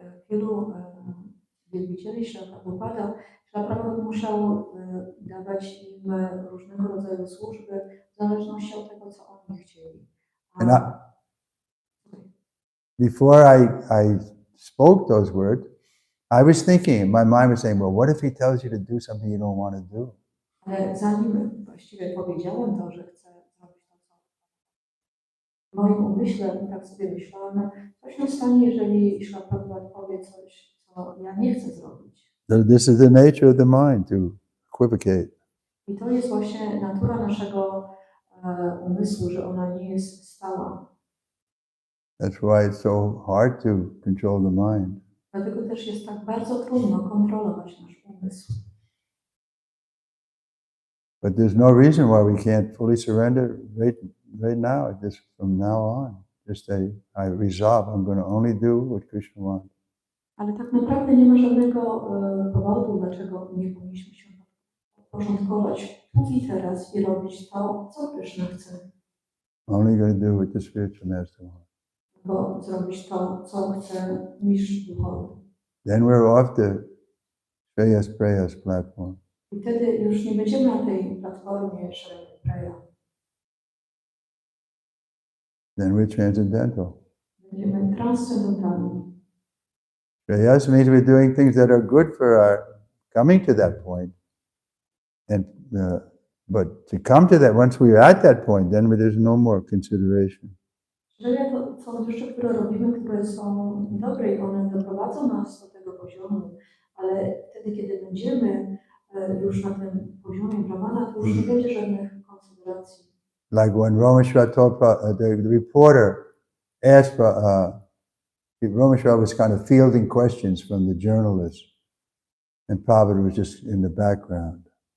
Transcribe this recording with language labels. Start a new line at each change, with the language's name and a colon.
Polish: Wielu wielbicieli Śrila Prabhupada, Śrila Prabhupada musiał dawać im różnego rodzaju służby w zależności od tego, co oni chcieli.
English: Before I spoke those words, I was thinking, my mind was saying, well, what if he tells you to do something you don't want to do?
Polish: Ale zanim właściwie powiedziałem to, że chcę zrobić to, co w moim umyśle, tak sobie myślałam, co się stanie, jeżeli Śrila Prabhupada powie coś, co ja nie chcę zrobić.
English: So this is the nature of the mind, to equivocate.
Polish: I to jest właśnie natura naszego umysłu, że ona nie jest stała.
English: That's why it's so hard to control the mind.
Polish: Dlatego też jest tak bardzo trudno kontrolować nasz umysł.
English: But there's no reason why we can't fully surrender right now, just from now on. Just say, I resolve, I'm going to only do what Krishna wants.
Polish: Ale tak naprawdę nie ma żadnego powodu, dlaczego nie powinniśmy się porządkować tu i teraz i robić to, co Krishna chce.
English: Only going to do what the spiritual master wants.
Polish: Bo zrobić to, co chce mistrz duchowy.
English: Then we're off the Prayas platform.
Polish: I wtedy już nie będziemy na tej platformie Preya.
English: Then we're transcendental.
Polish: Będziemy transcendentalni.
English: Shreyas means we're doing things that are good for our coming to that point. And but to come to that, once we're at that point, then there's no more consideration.
Polish: Że to są rzeczy, które robimy, które są dobre i one doprowadzą nas do tego poziomu, ale wtedy, kiedy będziemy już na tym poziomie brahmana, to już nie będzie żadnych konsideracji.
English: Like when Rameshwar told the reporter asked for, Rameshwar was kind of fielding questions from the journalists, and Prabhupada was just in the background.